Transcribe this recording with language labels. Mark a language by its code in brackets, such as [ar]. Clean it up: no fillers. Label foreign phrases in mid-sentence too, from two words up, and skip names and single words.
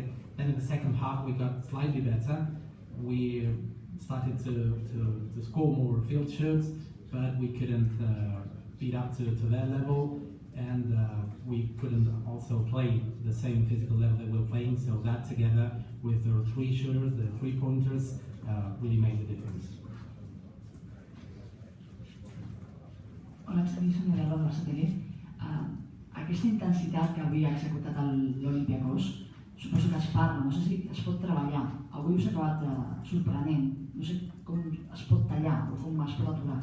[en] Then in the second half we got slightly better. We started to score more field shoots, but we couldn't beat up to their level, and we couldn't also play the same physical level that we were playing, so that together with the 3 shooters, the 3-pointers, really made the difference. [ca] Hola, Xavi, soc Rueda del Barcelona. Aquesta intensitat que avui ha executat l'Olympiacos, suposo que es parla, no sé si es pot treballar. Avui us ha acabat sorprenent, no sé com es pot tallar o com es pot aturar.